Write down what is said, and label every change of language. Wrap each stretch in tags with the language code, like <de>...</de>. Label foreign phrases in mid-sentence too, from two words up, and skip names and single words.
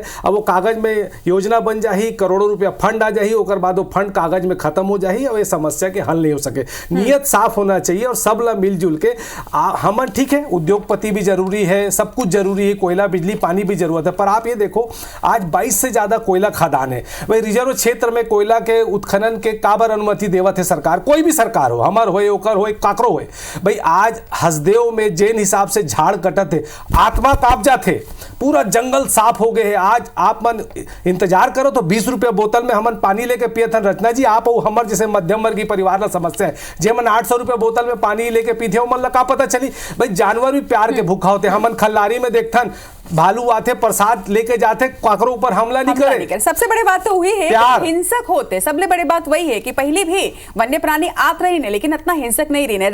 <hne>अब वो कागज में योजना बन जाही, करोड़ों रुपया फंड आ जाही, ओकर बाद वो फंड कागज में खत्म हो जाही और ये समस्या के हल नहीं हो सके। नियत साफ होना चाहिए और सब ला मिलजुल के हमन, ठीक है, उद्योगपति भी जरूरी है, सब कुछ जरूरी है, कोयला बिजली पानी भी जरूरत है। पर आप ये देखो, आज 22 से ज्यादा कोयला खदान है। भाई रिजर्व क्षेत्र में कोयला के उत्खनन के काबर अनुमति देवत है सरकार, कोई भी सरकार हो, हमार होए, ओकर होए, काकरो होए। भाई आज हसदेव में जेन हिसाब से झाड़ कटत है, आत्मा काप जाते, पूरा जंगल साफ हो गए है। आज आप मन इंतजार करो तो 20 रुपया बोतल में हमन पानी लेके पियत हन। रचना जी, आप और हमर जैसे मध्यम वर्गीय परिवार ला समस्या है, जे मन 800 रुपया बोतल में पानी लेके पीते हो, मन ला का पता चली। भाई जानवर भी प्यार के भूखा होते। हमन खल्लारी में देखथन, भालू आते, प्रसाद लेके जाते, काकरो ऊपर हमला नहीं करे। सबसे बड़ी बात तो वही है कि हिंसक होते। सबसे बड़ी बात वही है कि पहले भी वन्य प्राणी आत रही ने, लेकिन इतना हिंसक नहीं रही ने।</hne>